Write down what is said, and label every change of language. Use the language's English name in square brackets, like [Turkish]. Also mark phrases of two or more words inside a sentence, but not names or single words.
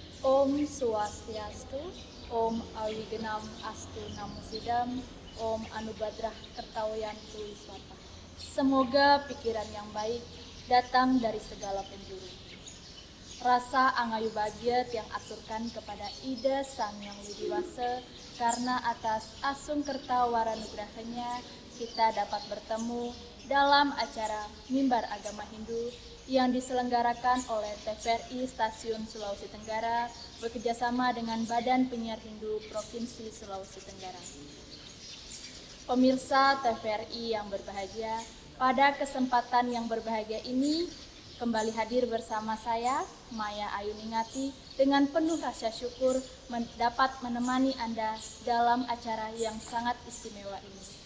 [Sanskrit] Om Swastiastu, Om Awigenam Astu Namo Sidam, Om Anubadrah Kertawayantu Wiswata. [Indonesian] Semoga pikiran yang baik datang dari segala penjuru. Rasa [Balinese] angayu bagiat [Indonesian] yang aturkan kepada Ida Sang Yang Widiwasa, karena atas [Balinese] asung kerta waranugrahanya [Indonesian] kita dapat bertemu dalam acara Mimbar Agama Hindu yang diselenggarakan oleh TVRI Stasiun Sulawesi Tenggara bekerjasama dengan Badan Penyiar Hindu Provinsi Sulawesi Tenggara. Pemirsa TVRI yang berbahagia, pada kesempatan yang berbahagia ini kembali hadir bersama saya, Maya Ayuningati, dengan penuh rasa syukur dapat menemani Anda dalam acara yang sangat istimewa ini.